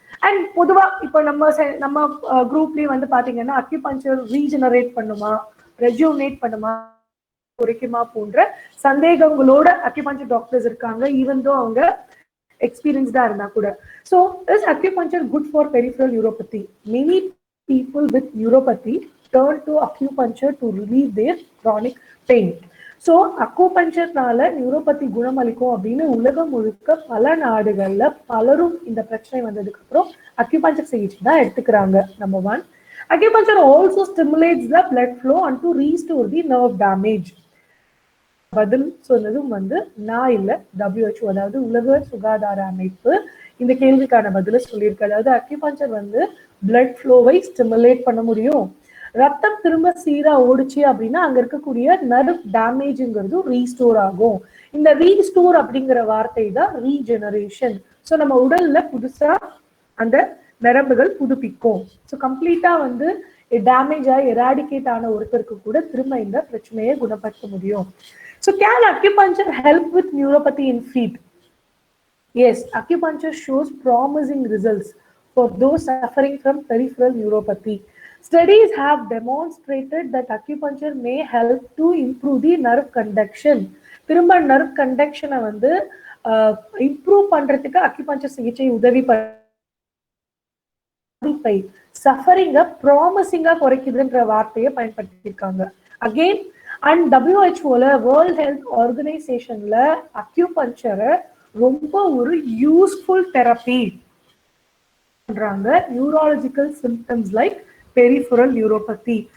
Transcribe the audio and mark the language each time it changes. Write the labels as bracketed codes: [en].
[ta] And பொதுவா இப்போ நம்ம குரூப்லயே வந்து பாத்தீங்கன்னா அக்யூபஞ்சர் ரீஜெனரேட் பண்ணுமா, ரெஜுனேட் பண்ணுமா, குறைக்குமா போன்ற சந்தேகங்களோட அக்யூபஞ்சர் டாக்டர்ஸ் இருக்காங்க, ஈவன் தோ அவங்க எக்ஸ்பீரியன்ஸ்டா இருந்தா கூட. [en] So is acupuncture good for peripheral neuropathy? Many people with neuropathy turn to acupuncture to relieve their chronic pain. [ta] So அக்குபஞ்சர்னால neuropathy குணமளிக்கும் அப்படின்னு உலகம் முழுக்க பல நாடுகள்ல பலரும் இந்த பிரச்சனை வந்ததுக்கு அப்புறம் அக்யூபஞ்சர் சிகிச்சை தான் எடுத்துக்கிறாங்க. Number 1. [en] Acupuncture also stimulates the blood flow and to restore the nerve damage. [ta] பதில் சொன்னதும் வந்து நான் இல்லை, WHO அதாவது உலக சுகாதார அமைப்பு இந்த கேள்விக்கான பதில சொல்லியிருக்கு. அதாவது அக்யூபஞ்சர் வந்து பிளட் ஃப்ளோவை ஸ்டிமுலேட் பண்ண முடியும். ரத்தம் திரும்ப சீரா ஓடிச்சு அப்படின்னா அங்க இருக்கக்கூடிய நர்வ் டேமேஜ்ங்கிறது ரீஸ்டோர் ஆகும். இந்த ரீஸ்டோர் அப்படிங்கிற வார்த்தை தான் ரீஜெனரேஷன். ஸோ நம்ம உடல்ல புதுசா அந்த நரம்புகள் புதுப்பிக்கும். ஸோ கம்ப்ளீட்டா வந்து டேமேஜ் ஆகி எராடிகேட் ஆன ஒருத்தருக்கு கூட திரும்ப இந்த பிரச்சனையை குணப்படுத்த முடியும். [en] So can acupuncture help with neuropathy in feet? Yes, acupuncture shows promising results for those suffering from peripheral neuropathy. Studies have demonstrated that acupuncture may help to improve the nerve conduction. [ta] திரும்ப nerve conduction வந்து improve பண்றதுக்கு acupuncture சிகிச்சை உதவி பாதிப்பை சஃபரிங்க ப்ராமிசிங்கா குறைக்குதுன்ற வார்த்தையை பயன்படுத்தியிருக்காங்க. Again and WHO world health ஆர்கனைசேஷன்ல அக்யூபஞ்சரை ரொம்ப ஒரு யூஸ்ஃபுல் தெரப்பி பண்றாங்க neurological symptoms like peripheral neuropathy.